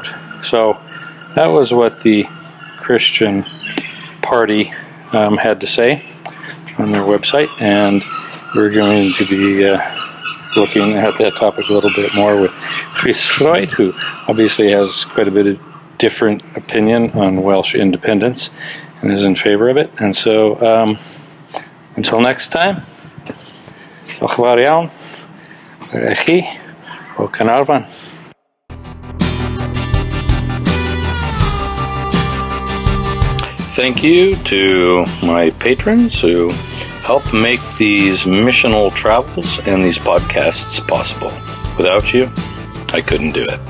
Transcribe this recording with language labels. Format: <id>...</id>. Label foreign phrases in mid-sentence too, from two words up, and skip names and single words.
<en>So that was what the Christian Party had to say on their website, and we're going to be looking at that topic a little bit more with Rhys Lloyd, who obviously has quite a bit of different opinion on Welsh independence and is in favor of it. And so until next time,</en> <cy>diolch yn fawr iawn i chi o Caernarfon.</cy> <en>Thank you to my patrons who help make these missional travels and these podcasts possible. Without you, I couldn't do it.</en>